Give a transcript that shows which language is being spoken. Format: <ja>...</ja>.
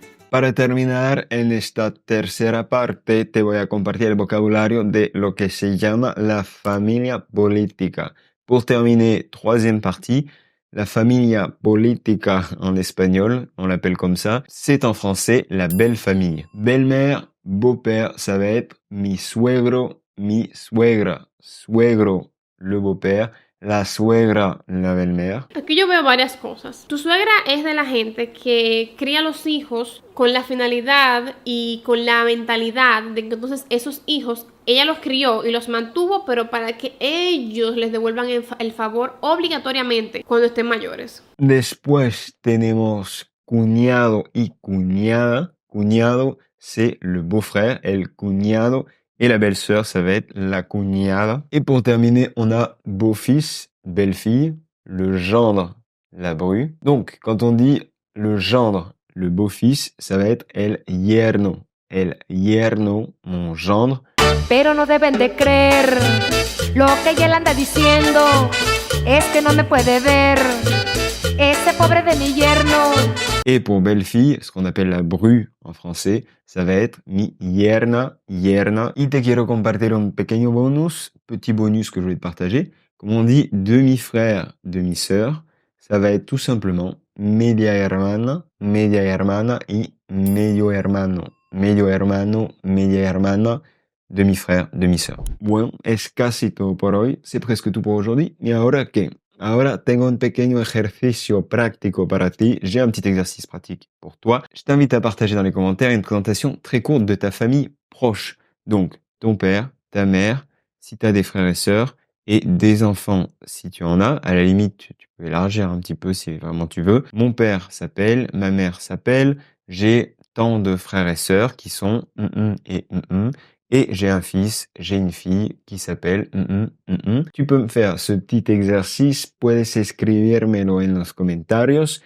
<es>Para terminar, en esta tercera parte te voy a compartir el vocabulario de lo que se llama la familia política.</es> <fr>Pour terminer, troisième partie,</fr> <es>la familia política</es> <fr>en espagnol, on l'appelle comme ça, c'est en français la belle famille. Belle-mère, beau-père, ça va être</fr> <es>mi suegro, mi suegra.</es> <fr>Suegro, le beau-père. La suegra, la belle-mère.</fr> <es>Aquí yo veo varias cosas. Tu suegra es de la gente que cría a los hijos con la finalidad y con la mentalidad de que entonces esos hijos, ella los crió y los mantuvo, pero para que ellos les devuelvan el favor obligatoriamente cuando estén mayores. Después tenemos cuñado y cuñada.</es> <fr>Cuñado, c'est le beau-frère,</fr> <es>el cuñado.</es> <fr>Et la belle-sœur, ça va être la cuñada. Et pour terminer, on a beau-fils, belle-fille, le gendre, la bru. Donc, quand on dit le gendre, le beau-fils, ça va être el yerno.</fr> <es>El yerno,</es> <fr>mon gendre.</fr> <es>Pero no deben de creer lo que ella anda diciendo, es que no me puede ver, ese pobre de mi yerno.</es> <fr>Et pour belle-fille, ce qu'on appelle la bru en français, ça va être mi yerna, yerna.</fr> <es>Y te quiero compartir un pequeño bonus,</es> <fr>petit bonus que je vais te partager. Comme on dit demi-frère, demi-sœur, ça va être tout simplement</fr> <es>media hermana y medio hermano. Medio hermano, media hermana,</es> <fr>demi-frère, demi-sœur.</fr> <es>Bueno, es casi todo por hoy.</es> <fr>C'est presque tout pour aujourd'hui.</fr> <es>¿Y ahora qué? Ahora tengo un pequeño ejercicio práctico para ti.</es> <fr>J'ai un petit exercice pratique pour toi. Je t'invite à partager dans les commentaires une présentation très courte de ta famille proche. Donc, ton père, ta mère, si tu as des frères et sœurs, et des enfants, si tu en as. À la limite, tu peux élargir un petit peu si vraiment tu veux. Mon père s'appelle, ma mère s'appelle, j'ai tant de frères et sœurs qui sont et et j'ai un fils, j'ai une fille qui s'appelle Tu peux me faire ce petit exercice,</fr> <es>puedes escribírmelo en los comentarios.</es>